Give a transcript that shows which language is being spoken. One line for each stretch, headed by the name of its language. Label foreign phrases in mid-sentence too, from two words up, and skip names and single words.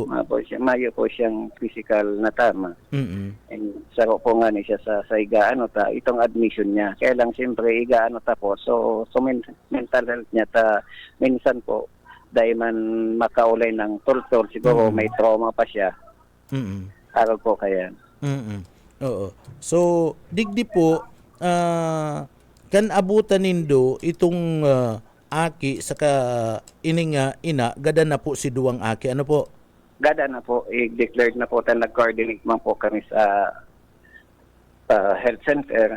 Bikol: Mayo po siyang physical na tama. And saro po nga ni siya sa igaano itong admission niya. Kaya lang siyempre igaano po. So mental health niya minsan po dahil man makaulay ng torture siguro may trauma pa siya. Araw po kaya. Oo. So digdi po kan abutan nindo itong aki saka ining ina gada na po si duwang aki, ano po? Gada na po, i-declared na po tayo, nag-coordinate man po kami sa health center.